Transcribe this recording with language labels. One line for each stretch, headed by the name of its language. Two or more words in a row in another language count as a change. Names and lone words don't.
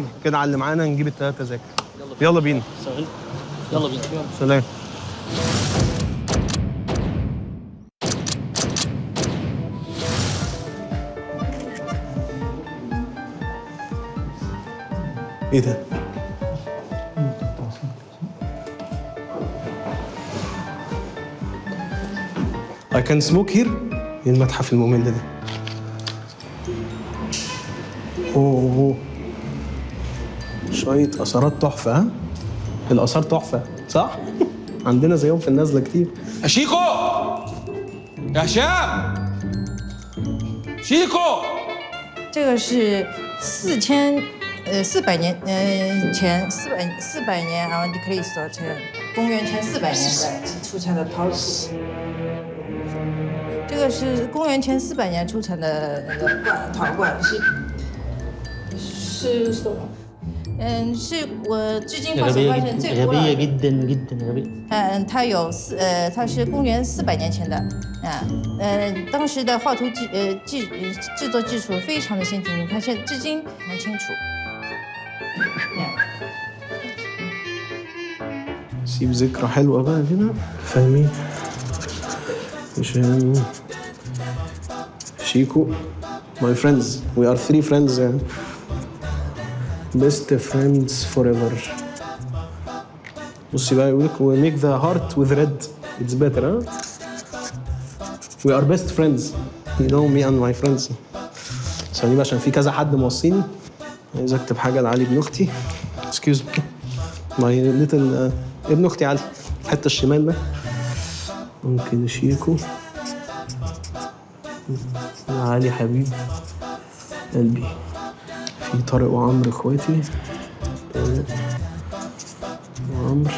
Arabic: كده على اللي معانا نجيب الثلاث تذاكر. يلا بينا. يلا بينا. سلام. ايه ده؟
English: I can smoke here؟
Arabic: ايه المتحف الممل ده؟ اوه شوية آثارات تحفة. ها؟ الآثار تحفة صح؟ عندنا زيهم في النازلة كتير. يا شيكو يا هشام شيكو
Chinese: 这个是400年前400年啊，你可以说成公元前400年的出产的陶土。这个是公元前400年出产的那个陶罐，是什么？是我至今发现最古老
Arabic: غبيه
Chinese: 的。
Arabic: جدا جدا غبيه.
Chinese: 它是公元400年前的啊，当时的画图制作技术非常的先进，你看现在至今很清楚。
Arabic: سيب ذكرى حلوة بقى هنا، فاهمين؟ هشام، شيكو،
English: my friends, we are 3 friends يعني. best friends forever.
Arabic: بصي بقى يقول لك
English: we make the heart with red, it's better
Arabic: ها؟
English: we are best friends, you know me and my friends.
Arabic: ثواني بقى عشان في كذا حد موصيني، عايز اكتب حاجة لعلي ابن اختي.
English: excuse me, my little
Arabic: ابن اختي علي، الحته الشمال ده. ممكن شيكو، علي حبيب قلبي. في طارق وعمرو اخواتي، طارق وعمرو.